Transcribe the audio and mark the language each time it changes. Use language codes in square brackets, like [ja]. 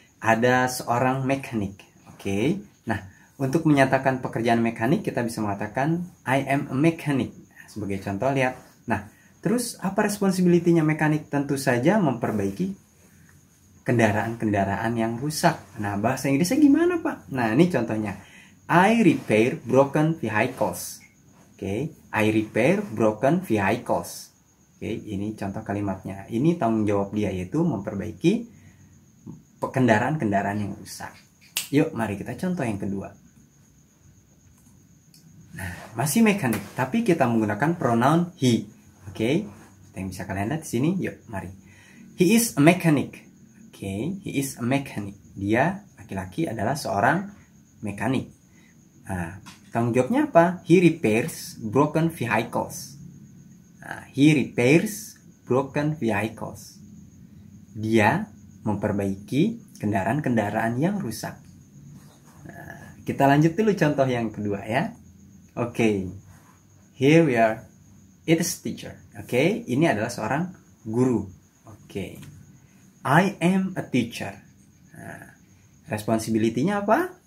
[id] Ada seorang mekanik. Oke. Nah, untuk menyatakan pekerjaan mekanik kita bisa mengatakan [en] I am a mechanic. [id] Sebagai contoh, lihat. Nah, terus apa responsibility-nya mekanik? Tentu saja memperbaiki kendaraan-kendaraan yang rusak. Nah, bahasa Inggrisnya gimana, Pak? Nah, ini contohnya. [en] I repair broken vehicles. Oke, I repair broken vehicles. [id] Oke, ini contoh kalimatnya. Ini tanggung jawab dia, yaitu memperbaiki kendaraan-kendaraan yang rusak. Yuk, mari kita contoh yang kedua. Nah, masih mekanik, tapi kita menggunakan pronoun he. Oke, yang bisa kalian lihat di sini. Yuk, mari. [en] He is a mechanic. [id] Oke, [en] he is a mechanic. [id] Dia, laki-laki, adalah seorang mekanik. Nah, tanggung jawabnya apa? [en] He repairs broken vehicles. Nah, he repairs broken vehicles. [id] Dia memperbaiki kendaraan-kendaraan yang rusak. Nah, kita lanjut dulu contoh yang kedua, ya. Oke, [en] here we are. It is teacher. [id] Oke, ini adalah seorang guru. Oke. [en] I am a teacher. [id] Nah, responsibility-nya apa?